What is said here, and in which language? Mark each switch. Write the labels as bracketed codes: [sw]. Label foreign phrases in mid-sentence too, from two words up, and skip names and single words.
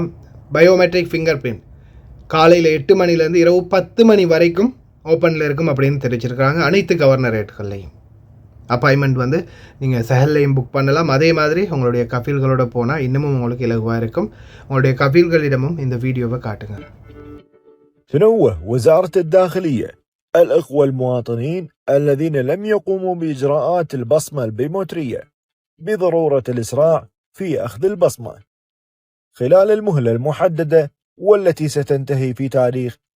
[en] biometric finger print [ta] காலையில் 8 மணிலேருந்து இரவு 10 மணி வரைக்கும் ஓப்பனில் இருக்கும் அப்படின்னு தெரிவிச்சிருக்கிறாங்க. அனைத்து [en] governorateகள்லையும் appointment [ta] நீங்கள் சஹல்லையும் புக் பண்ணலாம். அதே மாதிரி உங்களுடைய கஃபீல்களோட போனால் இன்னமும் உங்களுக்கு இலகுவாக இருக்கும். உங்களுடைய கஃபீல்களிடமும் இந்த வீடியோவை காட்டுங்க. [ar] تنوه وزارة الداخلية الأخوة المواطنين الذين لم يقوموا بإجراءات البصمة البيومترية بضرورة الإسراع في أخذ البصمة خلال المهلة المحددة والتي ستنتهي في تاريخ